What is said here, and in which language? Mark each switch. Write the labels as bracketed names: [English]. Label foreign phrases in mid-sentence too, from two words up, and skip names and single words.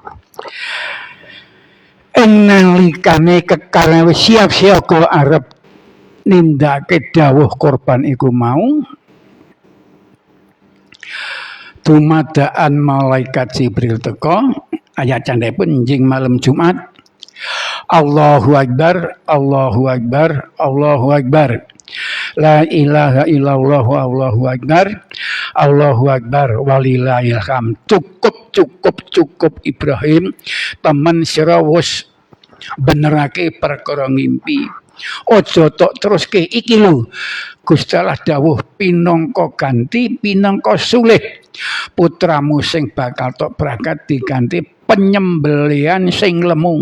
[Javanese] Ing nalikane kekareng wis siap-siap arep nindakake dawuh korban iku mau, dumadaan malaikat Jibril teka, ayat candhaipun njing malam Jumat. [Arabic] الله أكبر، الله أكبر، الله أكبر. لا إله إلا الله، الله أكبر، الله أكبر، ولله الحمد. [Javanese] Cukup Ibrahim, temen sira wis benerake perkara ngimpi. Aja tok teruske iki lho. Gusti Allah dawuh pinangka ganti, pinangka sulih. Putramu sing bakal tok berangkat diganti penyembelihan sing lemu.